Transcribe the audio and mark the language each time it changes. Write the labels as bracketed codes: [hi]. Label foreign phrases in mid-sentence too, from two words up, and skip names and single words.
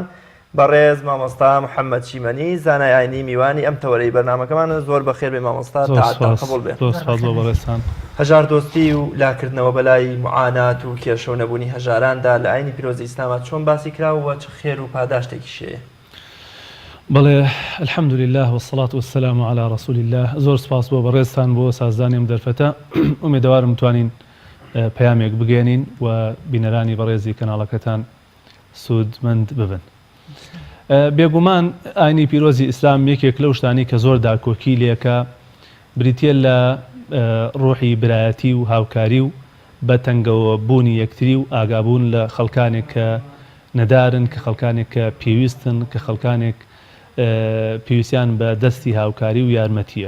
[ckb] بەڕێز مامۆستا محەممەد شیمەنی زانای ئاینی میوانی ئەم تەوەرەی بەرنامەکەمان زۆر بەخێر بێ مامۆستا تاعاتان قبول بێ. هەژار دۆستی و لاکردنەوە بەلای معانات و کێشە و نەبوونی هەژاراندا لە ئاینی پیرۆزی ئیسلامە چۆن باسی کراوە چ خێر و پاداشتێکی شەیە؟ [ar] بەڵێ الحەمد لله والصلاة والسلام على رسول الله. [ckb] زۆر سپاس بۆ بەڕێزتان بۆ سازدانیم دەرفەتە. ئومێدەوارم توانین پەیامێک بگەێنین و بینەرانی بەڕێزی کەناڵەکەتان سوودمەند ببن. بێگومان ئاینی پیرۆزی ئیسلام یەکێک لەو شتانی کە زۆر داکۆکی لێکە بریتە لە ڕۆحی برایەتی و هاوکاری و بە تەنگەوە بوونی یەکتری و ئاگابوون لە خەڵکانێک کە نەدارن، کە خەڵکانێک کە پێویستن، کە خەڵکانێک پێویستیان بە دەستی هاوکاری و یارمەتیە.